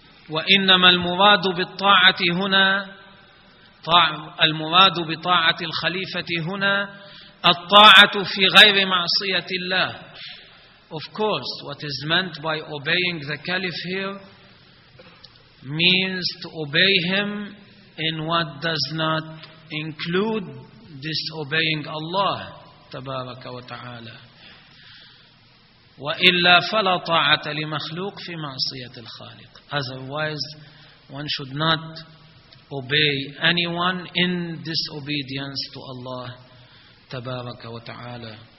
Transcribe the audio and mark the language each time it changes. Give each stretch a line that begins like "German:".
Arabic: وإنما المراد بالطاعة هنا المراد بطاعة الخليفة هنا الطاعة في غير معصية الله.
English: Of course, what is meant by obeying the caliph here means to obey him in what does not include disobeying Allah تبارك وتعالى.
Arabic: وإلا فلا طاعة لمخلوق في معصية الخالق.
English: Otherwise, one should not obey anyone in disobedience to Allah تبارك وتعالى.